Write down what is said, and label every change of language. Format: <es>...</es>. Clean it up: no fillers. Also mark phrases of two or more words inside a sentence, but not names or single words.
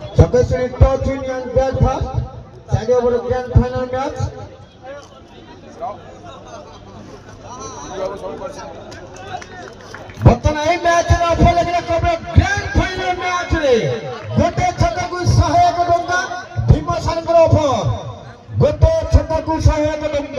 <en>Obviously, Touch Union Belfast, Saturday over the grand final match.</en> <or>ବର୍ତ୍ତମାନ ଏହି ମ୍ୟାଚରେ ଅଫର ଲାଗିଲା କେବଳ</or> <en>grand final</en> <or>ମ୍ୟାଚରେ ଗୋଟେ ଛକାକୁ 101 ଟଙ୍କା ଭୀମସାରଙ୍କର ଅଫର ଗୋଟେ ଛକାକୁ 101 ଟଙ୍କା</or>